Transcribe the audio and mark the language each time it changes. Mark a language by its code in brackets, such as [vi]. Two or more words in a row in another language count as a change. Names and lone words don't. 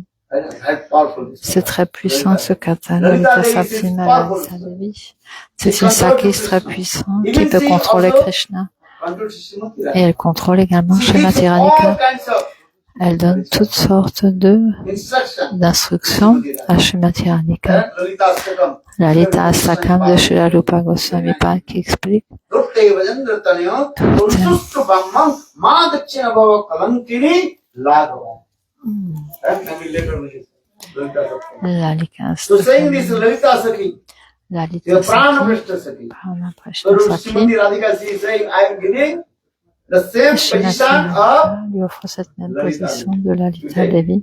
[fr] C'est très puissant ce kata, Lalita Saptami, Lalita Devi. C'est une Saki très puissante qui peut contrôler Krishna. Et elle contrôle également Srimati Radhika. Elle donne toutes sortes d'instructions à Srimati Radhika. Lalita Astakam de Srila Rupa Goswami Pad qui explique Lalita Astakam. Lalita Saki, Pranaprishta Saki, Srimati lui offre cette même position de Lalita Devi.